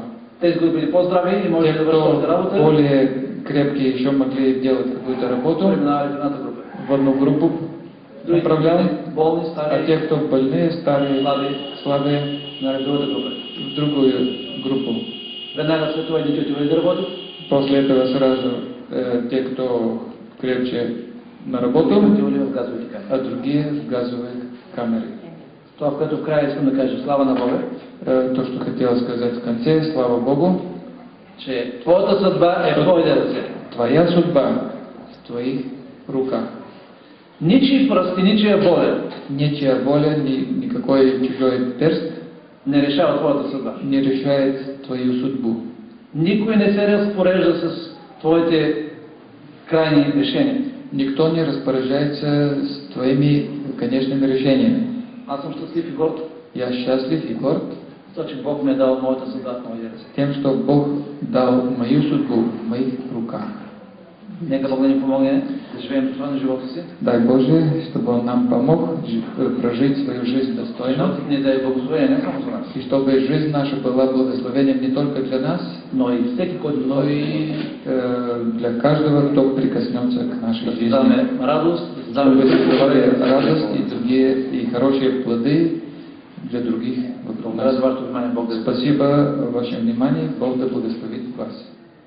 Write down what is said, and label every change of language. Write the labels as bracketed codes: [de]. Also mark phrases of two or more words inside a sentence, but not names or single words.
[bg] Тези, които били по-здрави и може [ru] Те, [bg] да вършат [ru] кто [bg] още работа, [ru] более крепкие, еще могли делать какую-то работу, [bg] преминавали в едната група. [ru] в одну группу [bg] Другите [ru] направлял, [bg] болни, [ru] а [bg] стари, [ru] те, кто больные, старые, [bg] слаби, [ru] слабые, [bg] на другата група. [ru] в другую группу. [bg] Веднага след това едните отивали да работят, [ru] После этого сразу те, кто крепче на работу, [bg] другите отивали в газовите камери. [ru] а другие в газовые камеры. [bg] Това, в което в края искам да кажа, слава на Бога, [ru] То, что хотел сказать в конце, слава Богу, [bg] че твоята съдба е в твоите ръце. [ru] твоя судьба Твоих руках. [bg] Ничий пръст и ничия воля [ru] Нечья воля, никакой чужой перст [bg] не решава твоята съдба. [ru] не решает твою судьбу. [bg] Никой не се разпорежда с твоите крайни решения. [ru] Никто не распоряжается с твоими конечными решениями. [bg] Аз съм щастлив и горд, [ru] Я счастлив и горд [bg] защото че Бог ми е дал моята съдба в моите ръце. [ru] тем, что Бог дал мою судьбу в моих руках. [bg] Нека Бог да ни помогне да живеем достойно живота си. [ru] Дай Боже, чтобы Он нам помог прожить свою жизнь достойно, [bg] Животът ни да е благословение не само за нас, [ru] и чтобы жизнь наша была благословением не только для нас, [bg] но и всеки, който [ru] но и для каждого, кто прикоснется к нашей [bg] да [ru] жизни. [bg] създаваме радост, да създаваме [ru] Чтобы создавали радость и другие, и хорошие плоды для других вокруг [bg] Благодаря [ru] нас. [bg] за вашето внимание. Бог да ви [ru] Спасибо за ваше внимание. Бог да благословит вас.